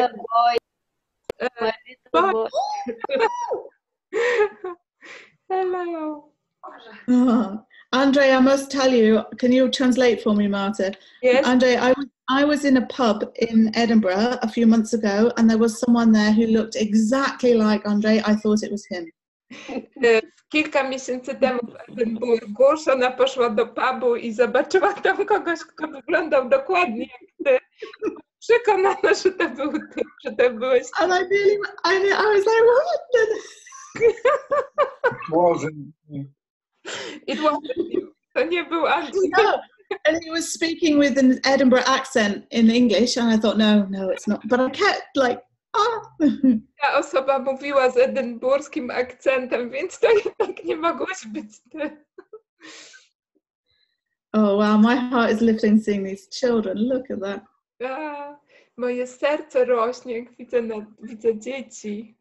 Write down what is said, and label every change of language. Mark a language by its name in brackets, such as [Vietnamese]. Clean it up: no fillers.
[English] Little boy. My little boy. Hello. Oh, Andre, I must tell you, can you translate for me, Marta? Yes. Andre, I was in a pub in Edinburgh a few months ago and there was someone there who looked exactly like Andre. I thought it was him. [Polish] Kilka miesięcy temu w Edynburgu Szona poszła do pubu i zobaczyła tam kogoś, kto wyglądał dokładnie jak ty. Przekonana, że to był ty, że to byłeś ty. [English] And I was like, what? It wasn't you. [Polish] To nie był Andrzej. [English] No. And he was speaking with an Edinburgh accent in English and I thought, no, it's not. But I kept like, [Polish] Ta osoba mówiła z edynburskim akcentem, więc to jednak nie mogłeś być ty. [English] Oh wow, my heart is lifting seeing these children. Look at that. [Polish] Moje serce rośnie, jak widzę dzieci.